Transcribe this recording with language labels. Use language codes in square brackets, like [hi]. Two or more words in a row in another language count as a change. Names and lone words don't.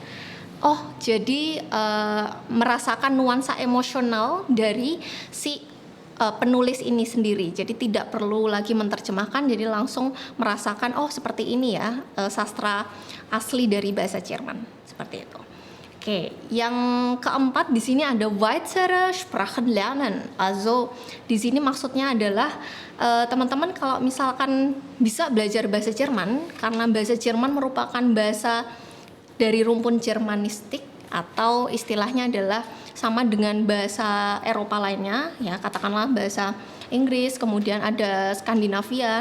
[id] Oh, jadi merasakan nuansa emosional dari si penulis ini sendiri. Jadi tidak perlu lagi menerjemahkan, jadi langsung merasakan oh seperti ini ya sastra asli dari bahasa Jerman seperti itu. Oke, yang keempat di sini ada [de] weitere Sprachen lernen. [id] Also di sini maksudnya adalah teman-teman kalau misalkan bisa belajar bahasa Jerman, karena bahasa Jerman merupakan bahasa dari rumpun Jermanistik atau istilahnya adalah sama dengan bahasa Eropa lainnya, ya katakanlah bahasa Inggris, kemudian ada Skandinavia.